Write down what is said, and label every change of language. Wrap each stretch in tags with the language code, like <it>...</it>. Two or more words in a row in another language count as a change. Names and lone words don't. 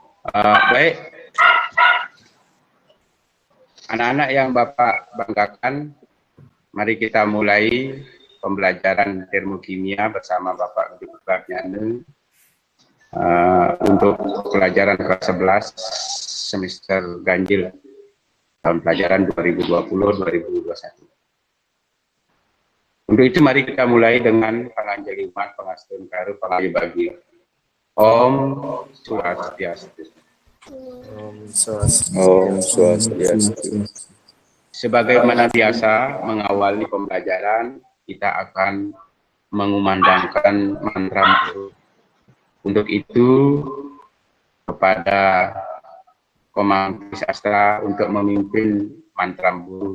<id>Baik, anak-anak yang Bapak banggakan, mari kita mulai pembelajaran termokimia bersama Bapak Guru Pragnana untuk pelajaran kelas 11 semester ganjil tahun pelajaran 2020-2021. Untuk itu mari kita mulai dengan</id> <ban>panganjali umat pengastun karu pangayu bagi. Om Swastiastu. Om Swastiastu.</ban> <id>Sebagaimana biasa mengawali pembelajaran, kita akan mengumandangkan mantra guru. Untuk itu kepada Komang Sastra untuk memimpin mantra guru.</id>